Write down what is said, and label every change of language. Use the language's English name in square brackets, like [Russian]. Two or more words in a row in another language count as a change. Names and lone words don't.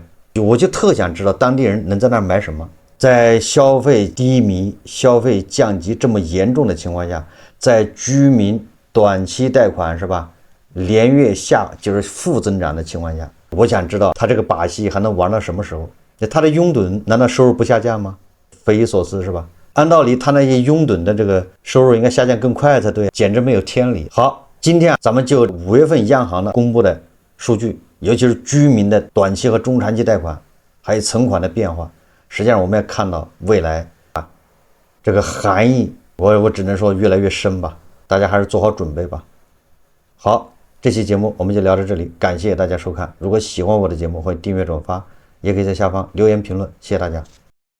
[Chinese] 我就特想知道當地人能在那兒買什麼。在消費低迷、消費降級這麼嚴重的情況下，在居民短期貸款是吧，連月就是負增長的情況下，我想知道他這個把戲還能玩到什麼時候？他的擁躉難道收入不下降嗎？匪夷所思是吧？按道理他那些擁躉的這個收入應該下降更快才對，簡直沒有天理。好，今天咱們就5月份央行的公布的數据，尤其是居民的短期和中長期貸款還有存款的變化，實際上我們也看到未來這個含義，我只能說越來越深吧，大家還是做好準備吧。好，這期節目我們就聊到這裡，感謝大家收看。如果喜歡我的節目，歡迎訂閱轉發，也可以在下方留言評論，謝謝大家。